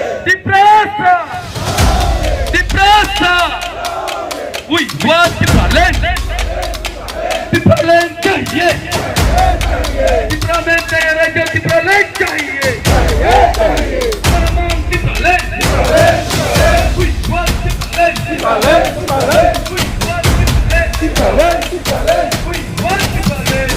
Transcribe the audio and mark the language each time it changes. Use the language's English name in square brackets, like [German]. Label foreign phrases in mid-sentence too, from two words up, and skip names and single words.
[Portuguese] Depressa! Depressa! [English] We want Timbaland! Timbaland चाहिए! [Hindi] Timbaland चाहिए राजा Timbaland चाहिए! [English] Paramount Timbaland! We want Timbaland! We want Timbaland! We want Timbaland!